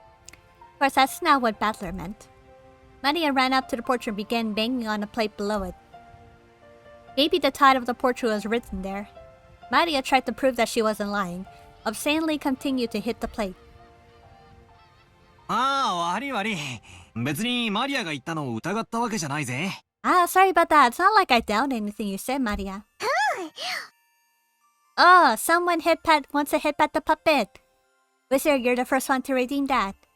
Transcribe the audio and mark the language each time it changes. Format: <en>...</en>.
<en>Of course, that's not what Battler meant. Maria ran up to the portrait and began banging on a plate below it. Maybe the title of the portrait was written there. Maria tried to prove that she wasn't lying. Obscenely continued to hit the plate.</en> <ja>悪い。別にマリアが言ったのを疑ったわけじゃないぜ。</ja> <en>Sorry about that. It's not like I doubt anything you said, Maria. Oh, someone wants to headpat the puppet. Wizard, you're the first one to redeem that.</en>